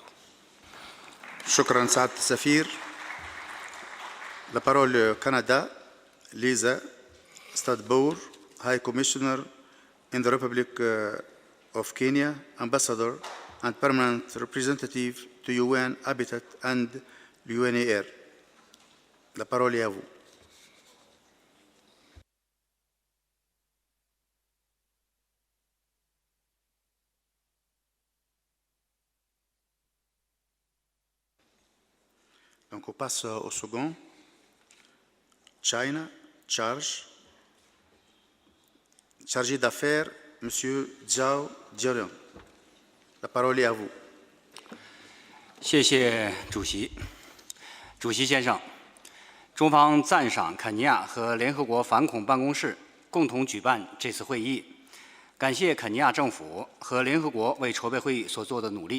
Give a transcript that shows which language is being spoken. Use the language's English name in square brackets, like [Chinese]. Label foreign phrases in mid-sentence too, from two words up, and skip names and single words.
[Arabic] شكرا سعادة السفير. [French] La parole au Canada, Lisa Stadbour, [English] High Commissioner in the Republic of Kenya, Ambassador and Permanent Representative to UN Habitat and l'UNAR. [French] La parole est à vous. Donc on passe au second. China, chargé d'affaires, M. Zhao Jiren. La parole est à vous. [Chinese] 谢谢主席。主席先生，中方赞赏肯尼亚和联合国反恐办公室共同举办这次会议，感谢肯尼亚政府和联合国为筹备会议所做的努力。